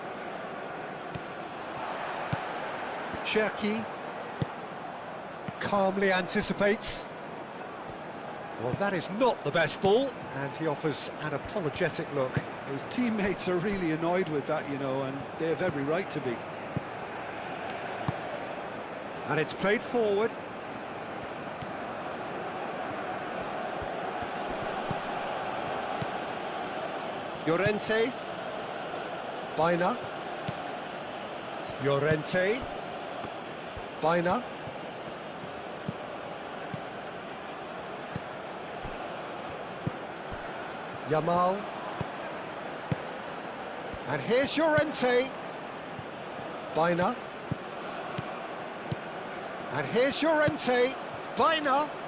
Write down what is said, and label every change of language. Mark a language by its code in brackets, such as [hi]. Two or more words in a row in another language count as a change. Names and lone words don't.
[en] Cherki calmly anticipates. Well, that is not the best ball, and he offers an apologetic look. His teammates are really annoyed with that, you know, and they have every right to be. And it's played forward. Llorente. [eu] Baina. Llorente. Baina. [en] Yamal. And here's Llorente. [eu] Baina. [en] And here's Llorente. [eu] Baina.